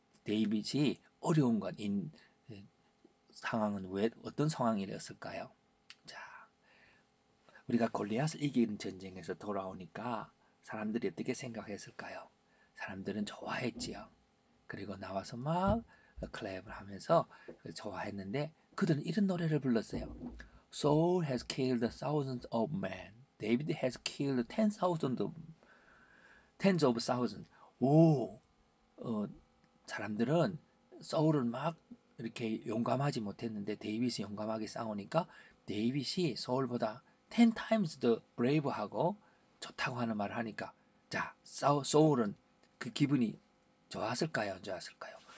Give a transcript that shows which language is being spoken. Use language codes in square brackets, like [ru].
[ko] 데이빗이 어려운 상황은 왜 어떤 상황이었을까요? 자, 우리가 골리앗을 이긴 전쟁에서 돌아오니까 사람들이 어떻게 생각했을까요? 사람들은 좋아했지요. 그리고 나와서 막 클랩을 하면서 좋아했는데 그들은 이런 노래를 불렀어요. [en] Saul has killed thousands of men. David has killed tens of thousands. [ko] 오, 사람들은 사울은 막 이렇게 용감하지 못했는데 데이빗이 용감하게 싸우니까 데이빗이 사울보다 10 times 더 brave하고 좋다고 하는 말을 하니까 자, 사울은 그 기분이 좋았을까요? 안 좋았을까요?